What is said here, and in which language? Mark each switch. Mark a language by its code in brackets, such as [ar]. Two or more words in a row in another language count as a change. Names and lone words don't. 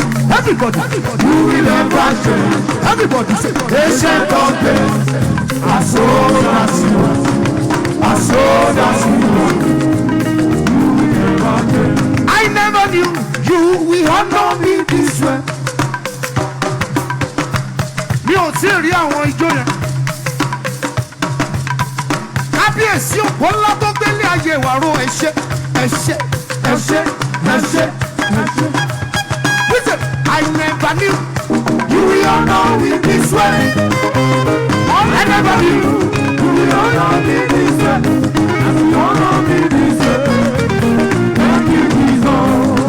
[en] Everybody, you will never change. Everybody say, ancient of days. I saw that you are. I saw that you are. You will never change. I never knew you will honor me this way. [yo] Mi ò tí ì rí àwọn ijó yẹn. Kábíyèsí òpó ńlá tó gbélé ayé wa ro ẹ̀ṣẹ̀, ẹ̀ṣẹ̀, ẹ̀ṣẹ̀, ẹ̀ṣẹ̀. [en] Listen, I never knew you will honor me this way. I never knew you will honor me this way. You honor me this way. Thank you, Jesus.